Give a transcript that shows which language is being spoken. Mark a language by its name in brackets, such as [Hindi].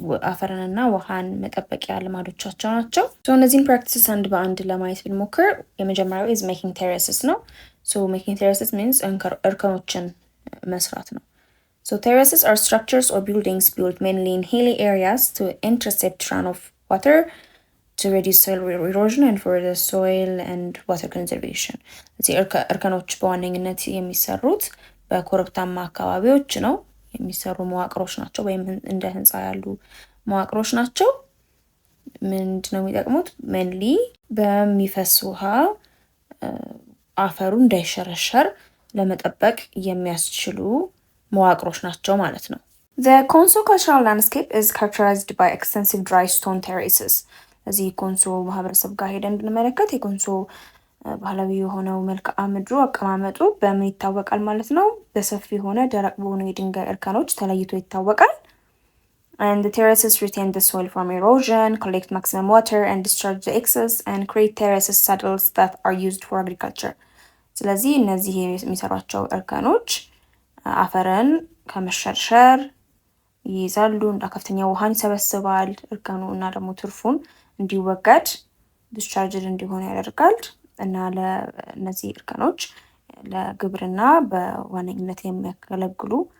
[Amharic] አፈርንና ውሃን መጠበቂያ ልማዶቻቸው ናቸው። እነዚህን [English] practices [Amharic] አንድ በአንድ ለማየት ብንሞክር የመጀመሪያው [English] is making terraces ነው። making terraces means [Amharic] እርከኖችን መስራት ነው። [English] Terraces are structures or buildings built mainly in hilly areas to intercept runoff water, to reduce soil erosion and for the soil and water conservation. [Amharic] እዚህ እርከኖች በዋነኝነት የሚሰሩት በኮረብታማ አካባቢዎች ነው የሚሰሩ መዋቅሮች ናቸው ወይም እንደ ህንጻ ያሉ መዋቅሮች ናቸው። ምንድነው የሚጠቅሙት? [English] mainly [Amharic] በሚፈስ ውሃ አፈሩ እንዳይሸረሸር ለመጠበቅ የሚያስችሉ መዋቅሮች ናቸው ማለት ነው። [English] The Konso cultural landscape is characterized by extensive dry stone terraces. [Amharic] እዚህ ኮንሶ ማህበረሰብ ጋር ሄደን ብንመለከት የኮንሶ ባህላዊ የሆነው መልክዓ ምድሩ አቀማመጡ በምን ይታወቃል ማለት ነው? በሰፊ የሆነ ደረቅ በሆኑ የድንጋይ እርከኖች ተለይቶ ይታወቃል። [English] And the terraces retain the soil from erosion, collect maximum water and discharge the excess and create terraces saddles that are used for agriculture. [Amharic] ስለዚህ እነዚህ የሚሰሯቸው እርከኖች አፈርን ከመሸርሸር ይይዛሉ እና ከፍተኛ ውሃን ይሰበስባል። እርከኑ እና ደግሞ ትርፉን እንዲወገድ ዲስቻርጅድ እንዲሆን ያደርጋል እና ለነዚህ እርከኖች ለግብርና በዋነኝነት የሚያገለግሉ